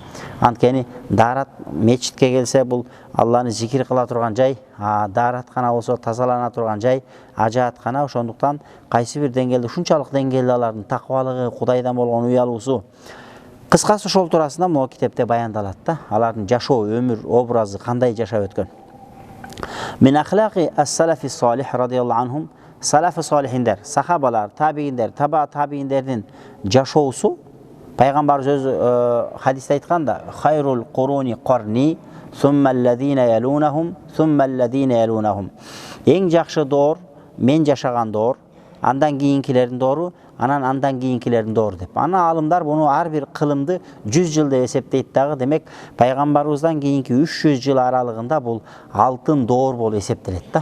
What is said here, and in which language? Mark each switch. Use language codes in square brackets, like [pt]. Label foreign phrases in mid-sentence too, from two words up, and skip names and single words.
[ky] Анткени даарат мечитке келсе бул Алланы зикир кыла турган жай, даараткана болсо тазалана турган жай, ажааткана. Ошондуктан кайсы бир деңгээлде ушунчалык деңгээлде алардын таквалыгы, Кудайдан болгон уялуусу. Кыскасы ошол туурасында могу китепте баяндалат да. Алардын жашоо, өмүр образы кандай жашап өткөн. [ar] من أخلاق السلف الصالح رضي الله عنهم. [ky] Салафы салихиндер, сахабалар, табийиндер, табийиндердин жашоосу пайгамбарыбыз өзү хадисте айтканда: [ar] "خير القرون قرني ثم الذين يلونهم ثم الذين يلونهم." [ky] Эң жакшы доор мен жашаган доор, андан кийинкилердин доору, андан кийинкилердин доору деп. Ана алымдар буну ар бир кылымды 100 жыл деп эсептейт дагы. Демек пайгамбарыбыздан кийинки 300 жыл аралыгында бул алтын доор болуп эсептелет да.